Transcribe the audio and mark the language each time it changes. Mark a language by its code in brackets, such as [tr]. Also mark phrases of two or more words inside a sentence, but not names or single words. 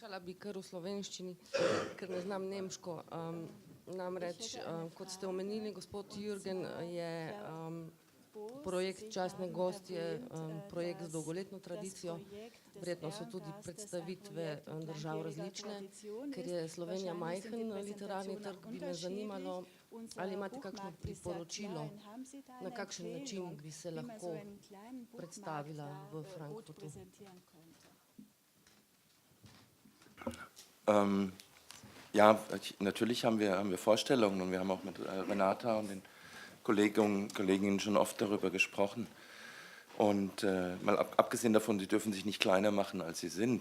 [sl] Vprašala bi kar v slovenščini, ker ne znam nemško. Namreč, kot ste omenili, gospod Jürgen, je projekt Častne gostje projekt z dolgoletno tradicijo. Verjetno so tudi predstavitve držav različne. Ker je Slovenija majhen literarni trg, bi me zanimalo, ali imate kakšno priporočilo, na kakšen način bi se lahko predstavila v Frankfurtu. [de] Ja, natürlich haben wir Vorstellungen und wir haben auch mit Renata und den Kolleginnen schon oft darüber gesprochen. Und mal abgesehen davon, sie dürfen sich nicht kleiner machen, als sie sind.